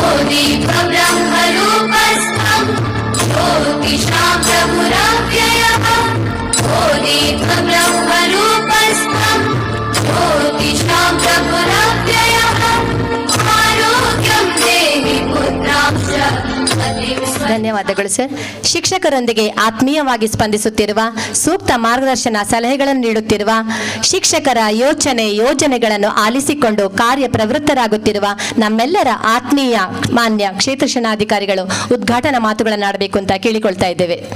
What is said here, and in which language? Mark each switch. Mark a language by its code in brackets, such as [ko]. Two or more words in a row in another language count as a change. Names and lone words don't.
[sa] दीपं ब्रह्मरूपस्थं ज्योतिषां प्रभुरव्ययः ओ दीपं ब्रह्मरूपस्थं ज्योतिषां प्रभुरव्ययः आरोग्यं देहि पुत्रांश [kn] ಧನ್ಯವಾದಗಳು ಸರ್. ಶಿಕ್ಷಕರೊಂದಿಗೆ ಆತ್ಮೀಯವಾಗಿ ಸ್ಪಂದಿಸುತ್ತಿರುವ, ಸೂಕ್ತ ಮಾರ್ಗದರ್ಶನ ಸಲಹೆಗಳನ್ನು ನೀಡುತ್ತಿರುವ, ಶಿಕ್ಷಕರ ಯೋಜನೆಗಳನ್ನು ಆಲಿಸಿಕೊಂಡು ಕಾರ್ಯಪ್ರವೃತ್ತರಾಗುತ್ತಿರುವ ನಮ್ಮೆಲ್ಲರ ಆತ್ಮೀಯ ಮಾನ್ಯ ಕ್ಷೇತ್ರ ಶಿಕ್ಷಣಾಧಿಕಾರಿಗಳು ಉದ್ಘಾಟನಾ ಮಾತುಗಳನ್ನು ಆಡಬೇಕು ಅಂತ ಕೇಳಿಕೊಳ್ತಾ ಇದ್ದೇವೆ.